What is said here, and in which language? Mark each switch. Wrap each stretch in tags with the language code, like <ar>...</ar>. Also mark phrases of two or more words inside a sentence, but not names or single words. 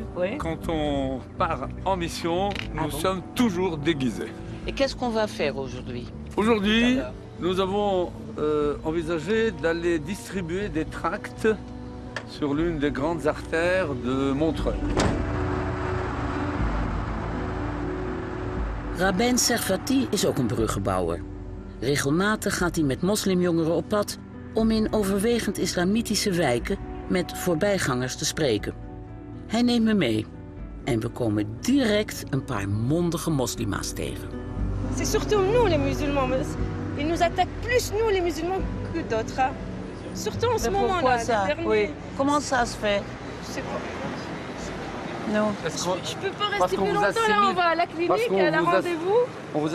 <fr>Oui. Quand on part en mission, nous sommes toujours déguisés. Et qu'est-ce qu'on va faire aujourd'hui? Aujourd'hui, nous avons envisagé d'aller distribuer des tracts sur l'une des grandes artères de Montreuil.</fr> <nl>Rabijn Servati is ook een bruggenbouwer. Regelmatig gaat hij met moslimjongeren op pad om in overwegend islamitische wijken met voorbijgangers te spreken. Hij neemt me mee en we komen direct een paar mondige moslima's tegen.</nl> <fr>C'est surtout nous les musulmans. Ils nous attaquent plus nous les musulmans que d'autres. Surtout en ce moment-là. Oui. Comment ça se fait? Je sais pas. Non. Je peux pas rester plus longtemps là, on va à la clinique, à la rendez-vous. On vous</fr>